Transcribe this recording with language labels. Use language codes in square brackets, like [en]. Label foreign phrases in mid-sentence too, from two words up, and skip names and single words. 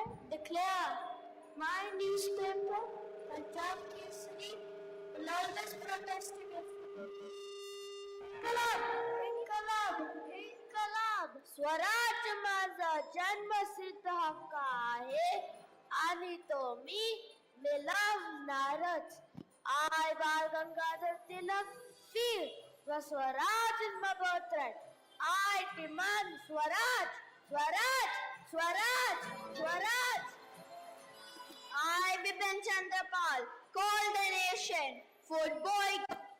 [en] declare my newspaper, Punjab Kesari, will always protest against Inqilab, Inqilab, Inqilab. [mr] स्वराज माझा जन्मसिद्ध हक्क आहे आणि तो मी मिळवणारच. [en] I, Bal Gangadhar Tilak, feel the Swaraj in my birthright. I demand Swaraj, Swaraj, Swaraj, Swaraj. I, Bipin Chandrapal, call the nation for boycott.